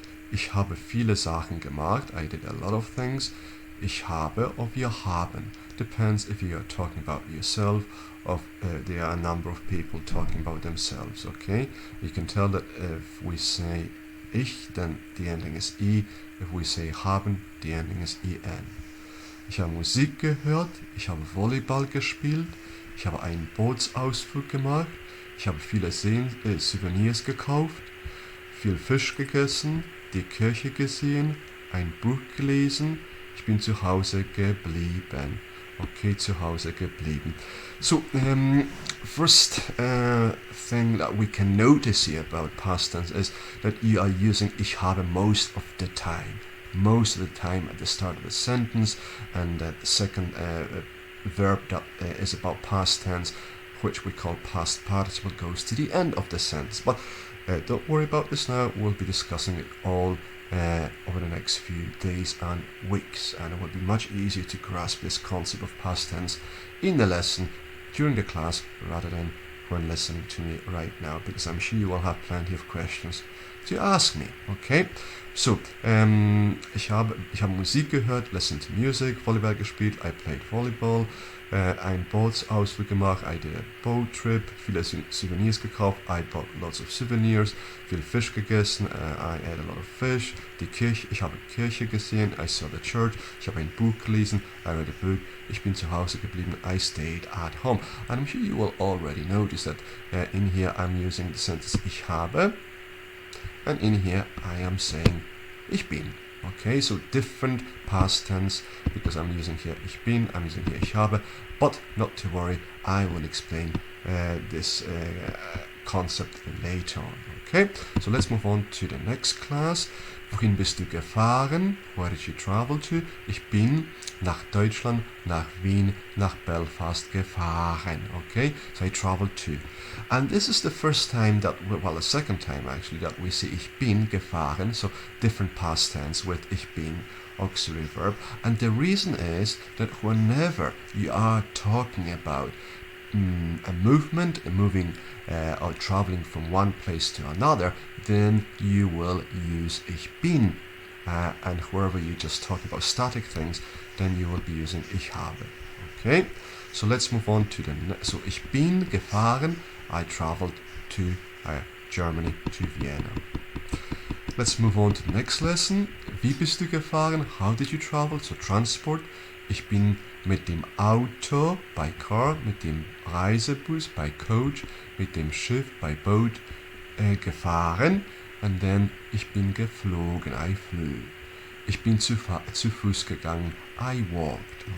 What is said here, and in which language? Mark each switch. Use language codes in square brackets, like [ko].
[de] Ich habe viele Sachen gemacht. [en] I did a lot of things. [de] Ich habe [en] or [de] wir haben. [en] Depends if you are talking about yourself or there are a number of people talking about themselves, okay? You can tell that if we say ich, then the ending is I. If we say haben, the ending is en. [de] Ich habe Musik gehört, ich habe Volleyball gespielt, ich habe einen Bootsausflug gemacht, ich habe viele Souvenirs gekauft, viel Fisch gegessen, die Kirche gesehen, ein Buch gelesen, ich bin zu Hause geblieben. Okay, zu Hause geblieben. [en] So, first thing that we can notice here about past tense is that you are using [de] ich habe [en] most of the time. Most of the time at the start of a sentence, and the second verb that is about past tense, which we call past participle, goes to the end of the sentence. But don't worry about this now, we'll be discussing it all over the next few days and weeks, and it will be much easier to grasp this concept of past tense in the lesson during the class rather than when listening to me right now, because I'm sure you will have plenty of questions to ask me. Okay, so [de] ich habe Musik gehört, [en] listened to music, [de] Volleyball gespielt, [en] I played volleyball, [de] ein Bootsausflug gemacht, [en] I did a boat trip, [de] viele Souvenirs gekauft, [en] I bought lots of souvenirs, [de] viel Fisch gegessen, [en] I ate a lot of fish, [de] ich habe die Kirche gesehen, [en] I saw the church, [de] ich habe ein Buch gelesen, [en] I read a book, [de] ich bin zu Hause geblieben, [en] I stayed at home. And I'm sure you will already notice that in here I'm using the sentence [de] ich habe, [en] and in here I am saying [de] ich bin. [en] Okay, so different past tense, because I'm using here [de] ich bin, [en] I'm using here [de] ich habe, [en] but not to worry, I will explain this concept later on. Okay, so let's move on to the next class. [de] Wohin bist du gefahren? [en] Where did you travel to? [de] Ich bin nach Deutschland, nach Wien, nach Belfast gefahren. [en] Okay, so I traveled to. And this is the first time that, well, the second time actually, that we see [de] ich bin gefahren, [en] so different past tense with ich bin auxiliary verb. And the reason is that whenever you are talking about a movement, moving or traveling from one place to another, then you will use ich bin. And wherever you just talk about static things, then you will be using ich habe. Okay, so let's move on to the next. So [de] ich bin gefahren, [en] I traveled to Germany, to Vienna. Let's move on to the next lesson. [de] Wie bist du gefahren? [en] How did you travel? So transport. [de] Ich bin mit dem Auto, [en] by car, [de] mit dem Reisebus, [en] by coach, [de] mit dem Schiff, [en] by boat, [de] gefahren. [en] And then [de] ich bin geflogen, [en] I flew. [de] Ich bin zu Fuß gegangen, [en] I walked.